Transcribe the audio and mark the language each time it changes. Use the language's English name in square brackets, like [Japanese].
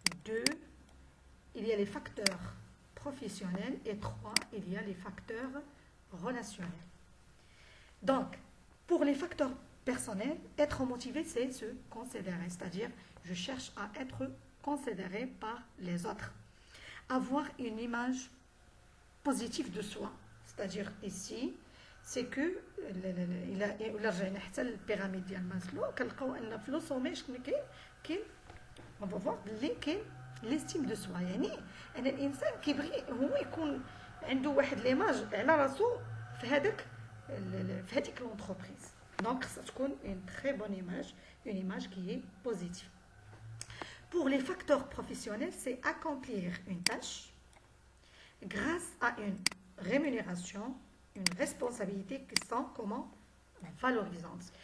[French] 2, il y a les facteurs professionnels et 3, il y a les facteurs relationnels. Donc, pour les facteurs personnels, être motivé, c'est se considérer, c'est-à-dire je cherche à être considéré par les autres. Avoir une image positive de soi, c'est-à-dire ici, c'est que [Arabic] إلا رجعنا حتى البيراميد ديال ماسلو كنلقاو ان في لو سومي شنو كاين [French] on va voir [Arabic] اللي كاين ليستيم دو سوا، يعني ان الانسان كيبغي هو يكون عنده واحد ليماج على راسو في هذيك لونتربريز. دونك خصها تكون [French] une très bonne image, une image qui est positive. Pour les facteurs professionnels, c'est accomplir une tâche grâce à une rémunération, une responsabilité qui sont comment valorisantes.